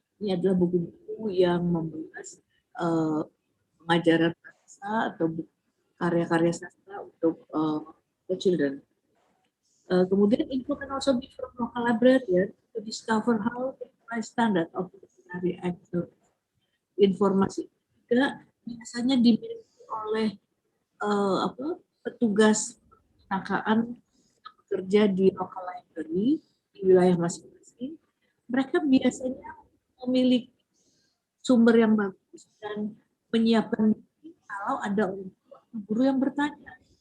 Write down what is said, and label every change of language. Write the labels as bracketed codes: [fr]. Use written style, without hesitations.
[id] Ini adalah buku-buku yang membahas pengajaran bahasa atau karya-karya sastra untuk children. [en] Kemudian info can also be from local librarian to discover how to apply standard of literary excellence. [id] Informasi juga biasanya dimiliki oleh petugas perpustakaan bekerja di local library di wilayah masing-masing. Mereka biasanya memiliki sumber yang bagus dan menyiapkan kalau ada guru yang bertanya.